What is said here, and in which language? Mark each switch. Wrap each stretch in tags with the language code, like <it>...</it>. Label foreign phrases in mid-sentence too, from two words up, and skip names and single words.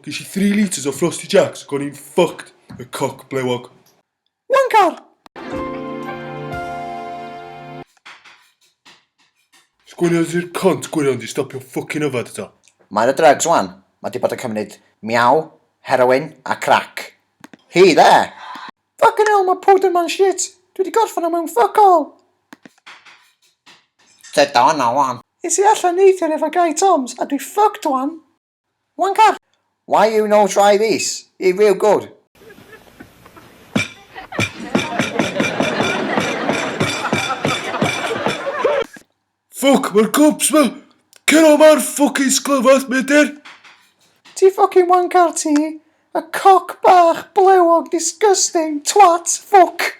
<cy>Ges i 3 litres o Frosty Jacks ac o'n i'n fucked. Y coc blewog. Wankar! Sgwyniodd i'r cont gwirion di stopio ffocin yfad eto. Mae'n y drugs wan. Mae di bod yn cymryd miaw, heroin a crack.</cy> <en>He there! Fucking hell,</en> <cy>mae powder man shit. Dwi wedi gorffan o mewn</cy> <en>fuck all.</en> <cy>Tyd o na wan. Is i allan neithiwr efo Guy Toms a dwi fucked wan. Wankar!</cy> <en>Why you no try this? It's real good. Fuck,</en> <cy>mae'r cops ma! Cer o ma'r ffocin sglyfath, medr! Ti</cy> <en>fucking wankar</en> <cy>ti. A cock bach blewog</cy> <en>disgusting twat fuck.</en>